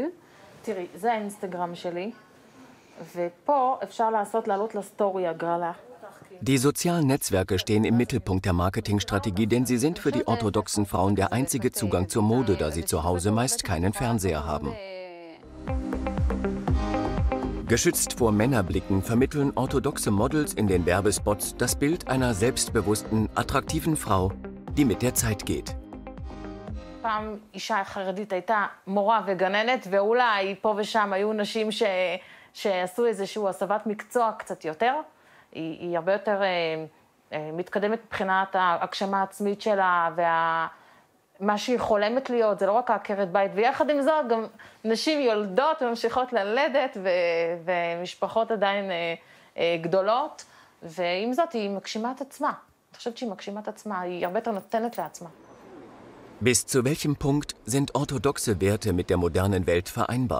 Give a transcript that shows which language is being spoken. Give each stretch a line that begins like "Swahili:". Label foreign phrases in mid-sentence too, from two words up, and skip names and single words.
Hebrew: תראי, זה האינסטגרם שלי, ופה אפשר לעלות לסטורי הגרלה.
German: Die sozialen Netzwerke stehen im Mittelpunkt der Marketingstrategie, denn sie sind für die orthodoxen Frauen der einzige Zugang zur Mode, da sie zu Hause meist keinen Fernseher haben. Geschützt vor Männerblicken vermitteln orthodoxe Models in den Werbespots das Bild einer selbstbewussten, attraktiven Frau, die mit der Zeit geht.
Hebrew: פעם אישה חרדית הייתה מורה וגננת, ואולי פה ושם היו נשים שעשו איזשהו הסבת מקצוע קצת יותר. היא הרבה יותר מתקדמת מבחינת ההגשמה העצמית שלה, מה שהיא חולמת להיות, זה לא רק עקרת בית, ויחד עם זאת גם נשים יולדות וממשיכות ללדת, ומשפחות עדיין גדולות, ועם זאת היא מגשימה את עצמה. אני חושבת שהיא מגשימה את עצמה, היא הרבה יותר נותנת לעצמה.
German: Bis zu welchem Punkt sind orthodoxe Werte mit der modernen Welt vereinbar?